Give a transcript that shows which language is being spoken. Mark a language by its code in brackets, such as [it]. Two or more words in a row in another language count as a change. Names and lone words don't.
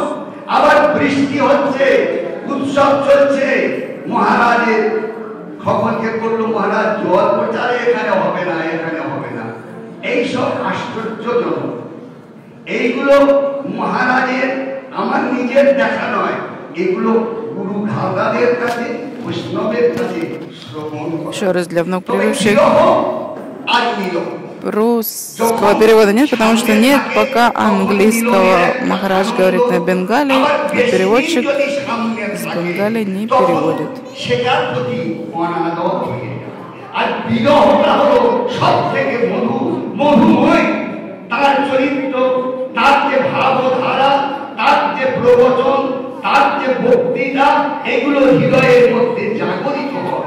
[bn] আবার বৃষ্টি হচ্ছে, উৎসব চলছে, মহারাজের খবরকে করলো, মহারাজ জল প্রচারে এখানে হবে না, এখানে হবে না। এইসব আশ্চর্যজনক। এইগুলো মহারাজের আমার নিজের দেখা নয়, এগুলো গুরু ঘাগাদের কাছে, বৈষ্ণবের কাছে শ্রবণ। [ru] Еще раз для вновь прибывших. Русского перевода нет, потому что нет пока английского. Махарадж говорит на бенгали, а переводчик с бенгали не переводит. [bn] আর বিরহটা হলো সব থেকে মধুময়। তার চরিত্র, তার যে ভাবধারা, তার যে প্রবচন, তার যে বক্তৃতা, এগুলো হৃদয়ের মধ্যে জাগরিত হয়।